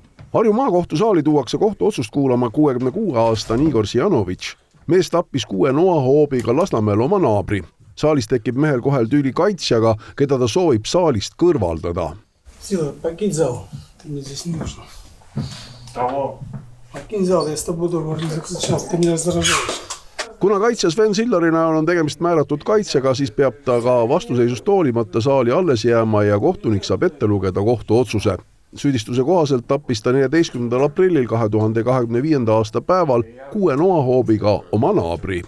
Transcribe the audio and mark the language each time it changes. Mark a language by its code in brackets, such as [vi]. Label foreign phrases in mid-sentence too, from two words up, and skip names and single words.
[et] Harju maakohtu saali tuuakse kohtuotsust kuulama 66-aastane Igor Sijanovitš. Mees tappis 6 noahoobiga Lasnamäel oma naabri. Saalis tekib mehel kohel tüüli kaitsjaga, keda ta soovib saalist kõrvaldada. [ru] Сила, покинь зал. Ты мне здесь не нужен. Покинь зал, я с тобой договор не заключал. Ты меня раздражаешь. [et] Kuna kaitsja Sven Sillari näol on tegemist määratud kaitsjaga, siis peab ta ka vastuseisust hoolimata saali alles jääma ja kohtunik saab ette lugeda kohtuotsuse. Süüdistuse kohaselt tappis ta 14. aprillil 2025. aasta päeval 6 noahoobiga oma naabri.